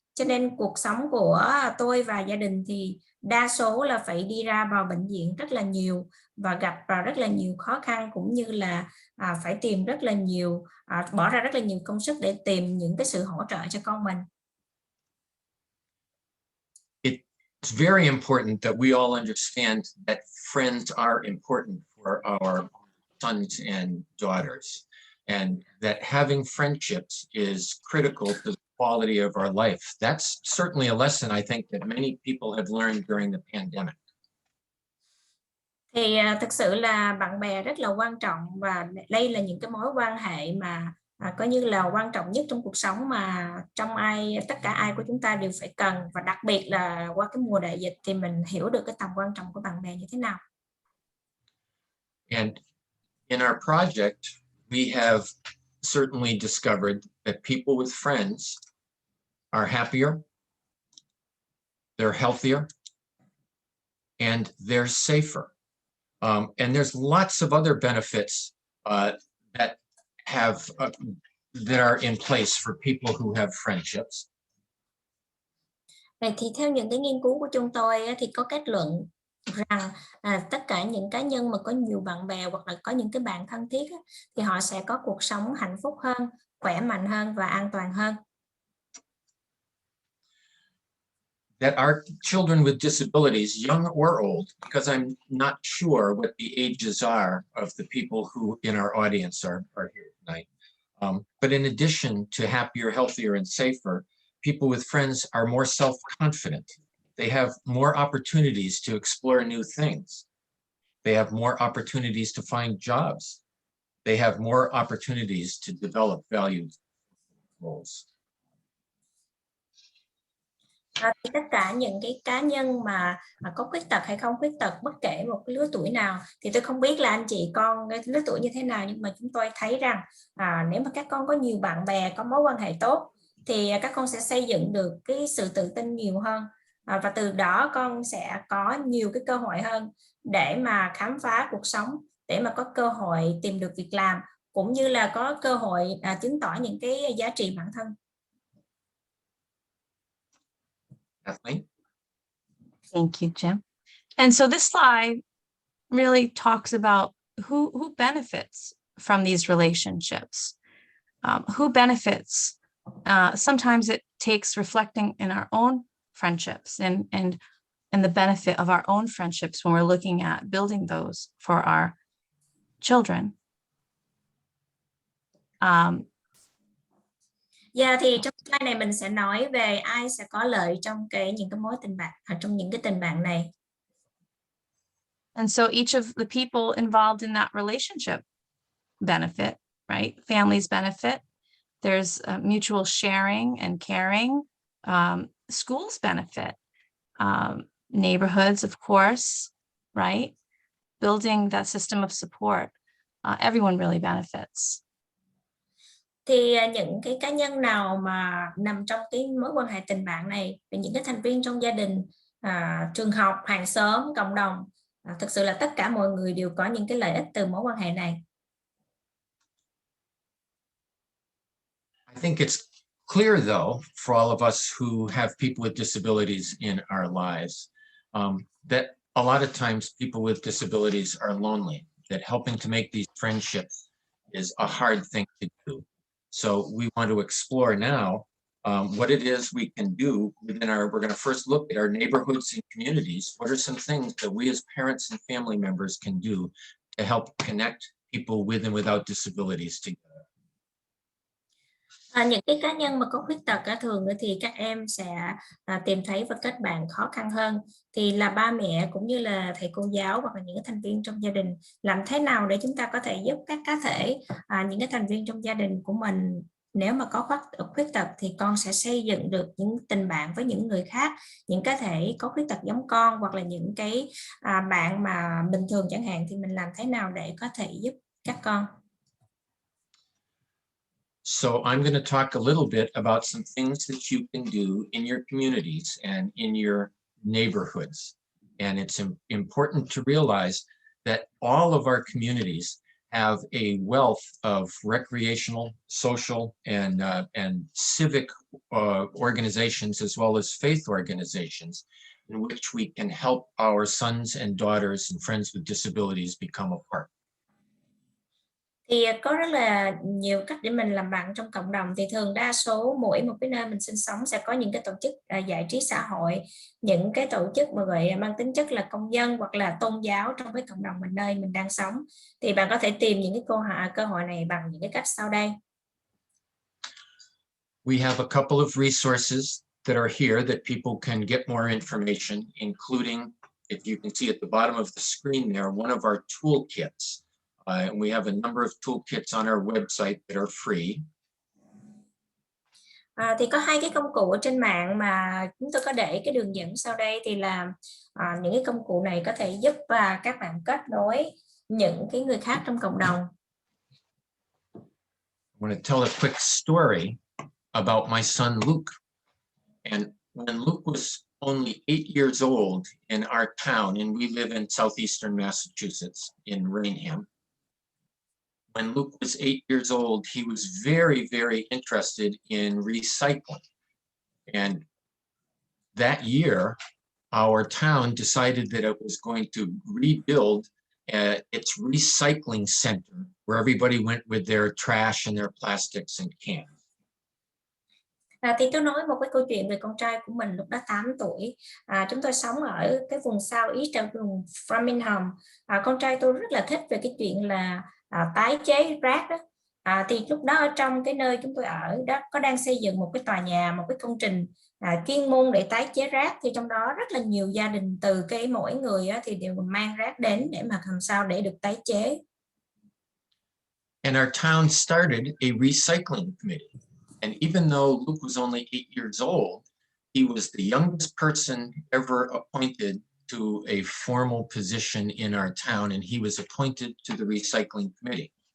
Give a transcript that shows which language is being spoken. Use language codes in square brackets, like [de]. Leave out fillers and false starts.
[vi] Cho nên cuộc sống của tôi và gia đình thì đa số là phải đi ra vào bệnh viện rất là nhiều và gặp rất là nhiều khó khăn, cũng như là phải tìm rất là nhiều, bỏ ra rất là nhiều công sức để tìm những cái sự hỗ trợ cho con mình. [en] It's very important that we all understand that friends are important for our sons and daughters, and that having friendships is critical to the quality of our life. That's certainly a lesson I think that many people have learned during the pandemic. [vi] Thì thực sự là bạn bè rất là quan trọng, và đây là những cái mối quan hệ mà coi như là quan trọng nhất trong cuộc sống, mà tất cả ai của chúng ta đều phải cần, và đặc biệt là qua cái mùa đại dịch thì mình hiểu được cái tầm quan trọng của bạn bè như thế nào. [en] And in our project, we have certainly discovered that people with friends are happier, they're healthier, and they're safer. And there's lots of other benefits that are in place for people who have friendships. [vi] Vậy thì theo những cái nghiên cứu của chúng tôi thì có kết luận rằng tất cả những cá nhân mà có nhiều bạn bè hoặc là có những cái bạn thân thiết thì họ sẽ có cuộc sống hạnh phúc hơn, khỏe mạnh hơn và an toàn hơn. [en] That our children with disabilities, young or old, because I'm not sure what the ages are of the people who in our audience are here tonight. But in addition to happier, healthier, and safer, people with friends are more self-confident. They have more opportunities to explore new things. They have more opportunities to find jobs. They have more opportunities to develop valued roles. [vi] Thì tất cả những cái cá nhân mà có khuyết tật hay không khuyết tật, bất kể một cái lứa tuổi nào, thì tôi không biết là anh chị con cái lứa tuổi như thế nào, nhưng mà chúng tôi thấy rằng nếu mà các con có nhiều bạn bè, có mối quan hệ tốt, thì các con sẽ xây dựng được cái sự tự tin nhiều hơn, và từ đó con sẽ có nhiều cái cơ hội hơn để mà khám phá cuộc sống, để mà có cơ hội tìm được việc làm, cũng như là có cơ hội chứng tỏ những cái giá trị bản thân. [en] Kathleen? Thank you, Jim. And so this slide really talks about who benefits from these relationships, who benefits. Sometimes it takes reflecting in our own friendships and the benefit of our own friendships when we're looking at building those for our children. [vi] Thì trong slide này mình sẽ nói về ai sẽ có lợi trong những cái mối tình bạn, trong những cái tình bạn này. [en] And so each of the people involved in that relationship benefit, right? Families benefit. There's mutual sharing and caring. Schools benefit. Neighborhoods, of course, right? Building that system of support. Everyone really benefits. [vi] Thì những cái cá nhân nào mà nằm trong cái mối quan hệ tình bạn này, về những cái thành viên trong gia đình, trường học, hàng xóm, cộng đồng, thực sự là tất cả mọi người đều có những cái lợi ích từ mối quan hệ này. [en] I think it's clear, though, for all of us who have people with disabilities in our lives, that a lot of times people with disabilities are lonely, that helping to make these friendships is a hard thing to do. So we want to explore now what it is we can do within we're going to first look at our neighborhoods and communities. What are some things that we as parents and family members can do to help connect people with and without disabilities together? [vi] Những cái cá nhân mà có khuyết tật thường thì các em sẽ tìm thấy và kết bạn khó khăn hơn. Thì là ba mẹ cũng như là thầy cô giáo hoặc là những cái thành viên trong gia đình, làm thế nào để chúng ta có thể giúp các cá thể, những cái thành viên trong gia đình của mình, nếu mà có khuyết tật thì con sẽ xây dựng được những tình bạn với những người khác, những cá thể có khuyết tật giống con, hoặc là những cái bạn mà bình thường chẳng hạn, thì mình làm thế nào để có thể giúp các con? [en] So I'm going to talk a little bit about some things that you can do in your communities and in your neighborhoods. And it's important to realize that all of our communities have a wealth of recreational, social, and civic organizations, as well as faith organizations, in which we can help our sons and daughters and friends with disabilities become a part. [vi] Thì có rất là nhiều cách để mình làm bạn trong cộng đồng. Thì thường đa số mỗi một cái nơi mình sinh sống sẽ có những cái tổ chức giải trí xã hội, những cái tổ chức mà gọi mang tính chất là công dân hoặc là tôn giáo trong cái cộng đồng mình nơi mình đang sống. Thì bạn có thể tìm những cái cơ hội này bằng những cái cách sau đây. [en] We have a couple of resources that are here that people can get more information, including, if you can see at the bottom of the screen there, one of our toolkits. And we have a number of toolkits on our website that are free. [vi] Thì có hai cái công cụ ở trên mạng mà chúng tôi có để cái đường dẫn sau đây, thì là những cái công cụ này có thể giúp các bạn kết nối những cái người khác trong cộng đồng. [en] I want to tell a quick story about my son Luke. And when Luke was only 8 years old in our town, and we live in southeastern Massachusetts in Rainham. When Luke was 8 years old, he was very, very interested in recycling. And that year, our town decided that it was going to rebuild its recycling center, where everybody went with their trash and their plastics and cans. [vi] Thì tôi nói một cái câu chuyện về con trai của mình lúc đó 8 tuổi. Chúng tôi sống ở cái vùng Southeast, ở vùng Framingham. Con trai tôi rất là thích về cái chuyện là tái chế rác đó. Thì lúc đó ở trong cái nơi chúng tôi ở đó có đang xây dựng một cái tòa nhà, một cái công trình chuyên môn để tái chế rác. Thì trong đó rất là nhiều gia đình, từ cái mỗi người thì đều mang rác đến để mà làm sao để được tái chế. [en] And our town started a recycling committee. And even though Luke was only 8 years old, he was the youngest person ever appointed to a formal position in our town, and he was appointed to the recycling committee.